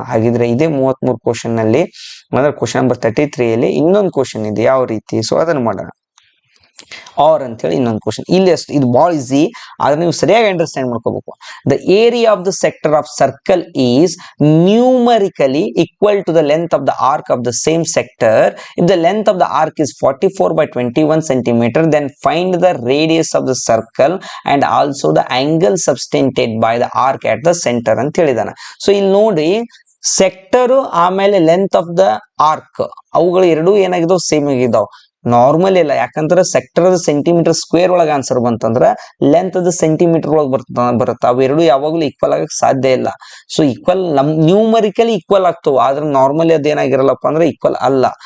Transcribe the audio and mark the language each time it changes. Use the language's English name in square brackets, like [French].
[Kannada] ಹಾಗಿದ್ರೆ ಇದೇ 33 ಕ್ವಶನ್ ನಲ್ಲಿ ಅಂದ್ರೆ ಕ್ವಶನ್ ನಂಬರ್ 33 ಅಲ್ಲಿ ಇನ್ನೊಂದು ಕ್ವಶನ್ ಇದೆ ಯಾವ ರೀತಿ. ಸೊ ಅದನ್ನು ಮಾಡೋಣ. ಆರ್ ಅಂತ ಹೇಳಿ ಇನ್ನೊಂದು ಕ್ವಶನ್. ಇಲ್ಲಿ ಅಷ್ಟು ಇದು ಬಹಳ ಈಸಿ, ಆದ್ರೆ ನೀವು ಸರಿಯಾಗಿ ಅಂಡರ್ಸ್ಟ್ಯಾಂಡ್ ಮಾಡ್ಕೋಬೇಕು. [English] The area of the sector of circle is numerically equal to the length of the arc of the same sector. If the length of the arc is 44/21 centimeter, then find the radius of the circle and also the angle subtended by the arc at the center [Kannada] ಅಂತ ಹೇಳಿದಾನ. So ಇಲ್ಲಿ ನೋಡಿ, sector ಆಮೇಲೆ length of the arc ಅವುಗಳು ಎರಡೂ ಏನಾಗಿದಾವ್? Same ಆಗಿದಾವ್. Normal ಇಲ್ಲ, ಯಾಕಂದ್ರೆ sector centimetre square ಒಳಗೆ answer ಬಂತಂದ್ರ ಲೆಂತ್ ಅದು ಸೆಂಟಿಮೀಟರ್ ಒಳಗೆ ಬರುತ್ತೆ. ಅವೆರಡು ಯಾವಾಗಲೂ ಈಕ್ವಲ್ ಆಗಕ್ಕೆ ಸಾಧ್ಯ ಇಲ್ಲ. ಸೊ ಈಕ್ವಲ್ ನ್ಯೂಮರಿಕಲಿ ಈಕ್ವಲ್ ಆಗ್ತವೆ, ಆದ್ರೆ ನಾರ್ಮಲಿ ಅದೇನಾಗಿರಲ್ಲಪ್ಪ ಅಂದ್ರೆ ಈಕ್ವಲ್ ಅಲ್ಲ.